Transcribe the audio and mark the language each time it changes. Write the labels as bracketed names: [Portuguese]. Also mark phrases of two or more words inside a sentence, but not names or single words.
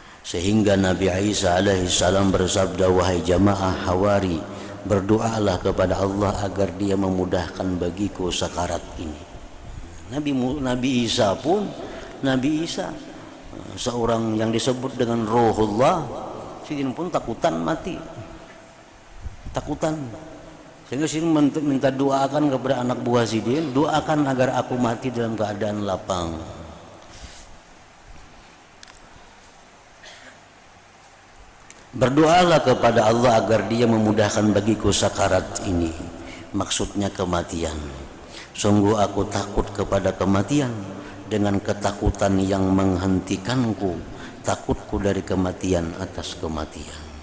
[Indonesian] Sehingga Nabi Isa alaihissalam bersabda, wahai jamaah Hawari, berdoalah kepada Allah agar dia memudahkan bagiku sakarat ini. Nabi Isa pun, Nabi Isa seorang yang disebut dengan Ruhullah, [Banjar] sidin pun takutan mati, takutan. Sehingga sidin minta doakan kepada anak buah sidin, doakan agar aku mati dalam keadaan lapang. [Indonesian] Berdoalah kepada Allah agar dia memudahkan bagiku sakarat ini, maksudnya kematian. Sungguh aku takut kepada kematian, dengan ketakutan yang menghentikanku, takutku dari kematian atas kematian.